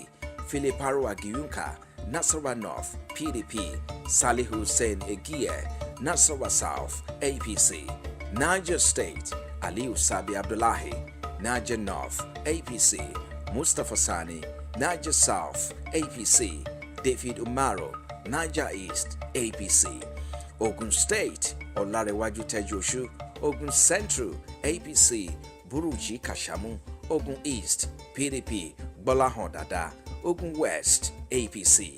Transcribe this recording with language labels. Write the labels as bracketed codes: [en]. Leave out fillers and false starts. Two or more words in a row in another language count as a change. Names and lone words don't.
[en] Philiparo Agiyunka, Nasarawa North, PDP. Salih Hussein Egie, Nasarawa South, APC. Niger State, Aliu Sabi Abdullahi, Niger North, APC. Mustafa Sani, Niger South, APC. David Umaro, Niger East, APC. Ogun State, Olarewaju Tejoshu, Ogun Central, APC. Buruji Kashamu, Ogun East, PDP. Bolahon Dada, Ogun West, APC.